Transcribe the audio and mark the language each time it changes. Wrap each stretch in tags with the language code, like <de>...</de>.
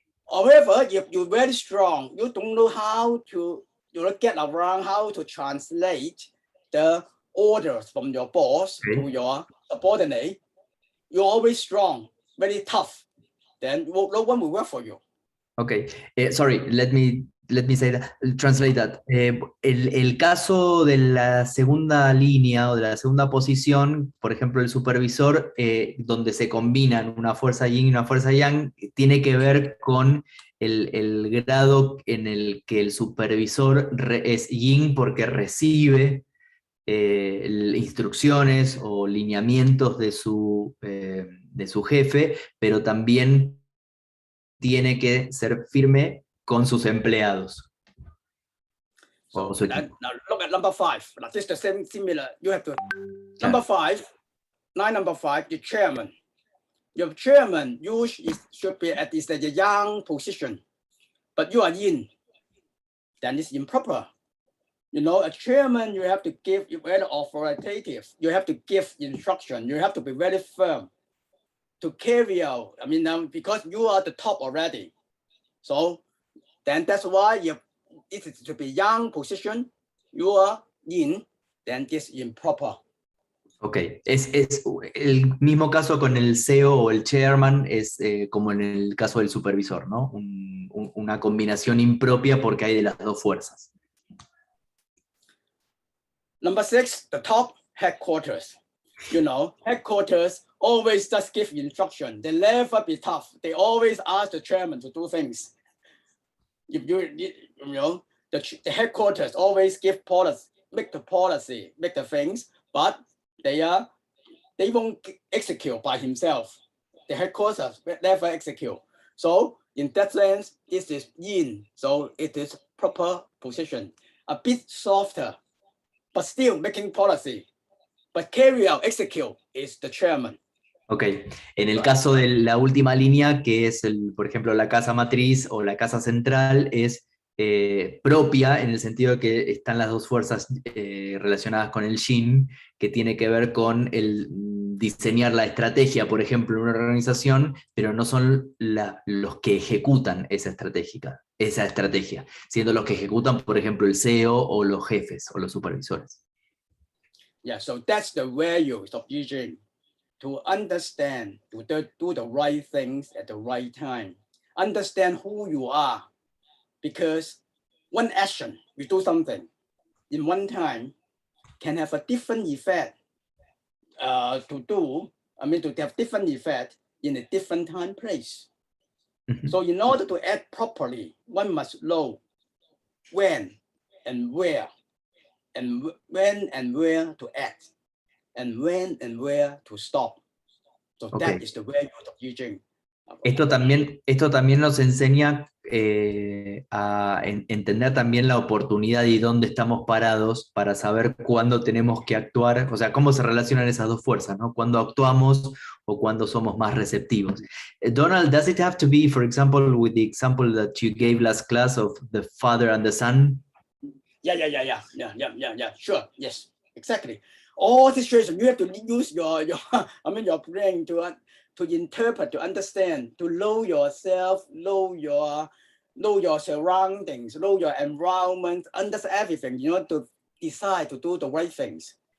<en>However, if you're very strong, you don't know how to get around how to translate the orders from your boss to your subordinate. You're always strong, very tough. Then no one will work for you. Okay, sorry, let me say that, translate that.</en> <es>El caso de la segunda línea o de la segunda posición, por ejemplo, el supervisor, donde se combinan una fuerza yin y una fuerza yang, tiene que ver con el grado en el que el supervisor es yin porque recibe instrucciones o lineamientos de su jefe, pero también tiene que ser firme con sus empleados.</es> <en>So now look at number 5. This is the same similar. You have to number 5, line number 5, the chairman. Your chairman should be at least a yang position, but you are yin. Then it's improper. You know, a chairman, you have to give very authoritative. You have to give instruction. You have to be very firm to carry out. I mean, because you are the top already. So then that's why if it is to be yang position, you are yin, then this is improper.</en> <es>Ok, es el mismo caso con el CEO o el chairman, es como en el caso del supervisor, ¿no? Una combinación impropia porque hay de las dos fuerzas.</es> <en>Number 6, the top headquarters. You know, headquarters always just give instruction. They never be tough. They always ask the chairman to do things. If you know, the headquarters always give policy, make the policy, make the things, but they won't execute by himself. The headquarters never execute. So in that sense, this is yin. So it is proper position. A bit softer, but still making policy. But carry out, execute is the chairman.</en> <es>Ok, en el caso de la última línea, que es, por ejemplo, la casa matriz o la casa central, es propia en el sentido de que están las dos fuerzas relacionadas con el yin, que tiene que ver con el diseñar la estrategia, por ejemplo, en una organización, pero no son los que ejecutan esa estrategia, siendo los que ejecutan, por ejemplo, el CEO o los jefes o los supervisores.</es> <en>Yeah, so that's the value of Yijing, to understand, to do the right things at the right time. Understand who you are, because one action, you do something in one time can have a different effect to have different effect in a different time place. So in order to act properly, one must know when and where, and when and where to act, and when and where to stop. So that is the value of Yijing.</en> <es>Esto también nos enseña a entender también la oportunidad y dónde estamos parados para saber cuándo tenemos que actuar, o sea, cómo se relacionan esas dos fuerzas, ¿no? Cuándo actuamos o cuándo somos más receptivos.</es> <en>Donald, does it have to be, for example, with the example that you gave last class of the father and the son? Yeah, sure, yes, exactly. All situations, you have to use your brain to interpret, to understand, to know yourself, know your surroundings, know your environment, understand everything, you know, to decide to do the right things.</en>